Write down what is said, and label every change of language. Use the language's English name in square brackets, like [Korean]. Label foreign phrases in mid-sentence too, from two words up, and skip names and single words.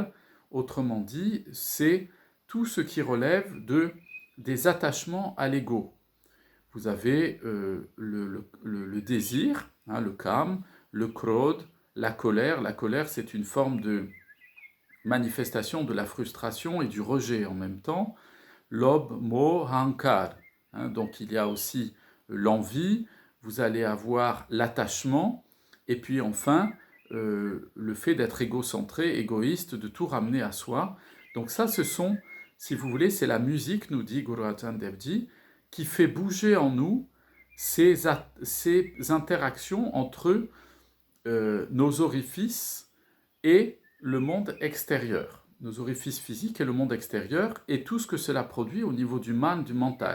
[French] Autrement dit, c'est tout ce qui relève des attachements à l'ego. Vous avez le désir, hein, le kam, le krodh, la colère. La colère, c'est une forme de manifestation de la frustration et du rejet en même temps. [Punjabi] ਲੋਭ, ਮੋਹ, ਹੰਕਾਰ. [French] Hein, donc il y a aussi l'envie, vous allez avoir l'attachement, et puis enfin le fait d'être égocentré, égoïste, de tout ramener à soi. Donc ça, ce sont, si vous voulez, c'est la musique, nous dit Guru Arjan Dev Ji, qui fait bouger en nous ces interactions entre nos orifices et le monde extérieur, nos orifices physiques et le monde extérieur, et tout ce que cela produit au niveau du man, du mental.